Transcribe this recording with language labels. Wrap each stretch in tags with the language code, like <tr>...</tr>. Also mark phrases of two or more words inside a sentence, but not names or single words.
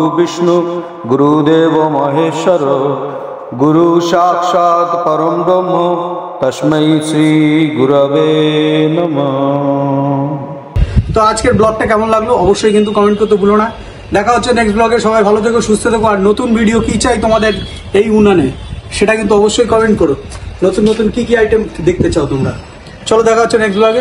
<sa>विष्णु गुरुदेव महेश्वर गुरु साक्षात् परम ब्रह्म तस्मै श्री गुरवे नमः।</sa> <bn>তো আজকের ব্লগটা কেমন লাগলো অবশ্যই কিন্তু কমেন্ট করতে ভুলো না। দেখা হচ্ছে</bn> <en>next blog.</en> <bn>সবাই ভালো থেকো, সুস্থ থেকো। আর নতুন ভিডিও কি চাই তোমাদের এই উনানে, সেটা কিন্তু অবশ্যই কমেন্ট করো। নতুন নতুন কি কি আইটেম দেখতে চাও তোমরা। চলো, দেখা হচ্ছে</bn> <en>next blog.</en>